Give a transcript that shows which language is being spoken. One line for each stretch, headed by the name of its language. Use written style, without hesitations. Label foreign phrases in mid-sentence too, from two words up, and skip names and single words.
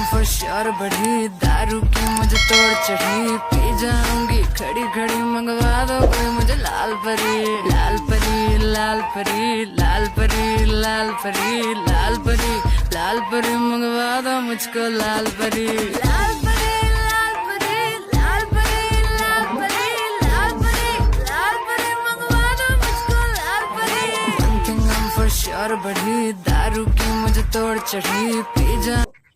Hindi: श्योर बढ़ी, दारू की मुझे तोड़ चढ़ी, पी जाऊंगी खड़ी खड़ी, मंगवा दो कोई मुझे लाल परी, लाल परी, लाल परी, लाल परी, लाल परी, लाल परी, लाल परी, मंगवा दो मुझको लाल परी, लाल परी, लाल परी, लाल परी, लाल परी, लाल परी, लाल परी, मंगवा दो मुझको लाल परी।
English: One thing I'm for sure
Hindi: बढ़ी, दारू की मुझे तोड़ चढ़ी, पी जा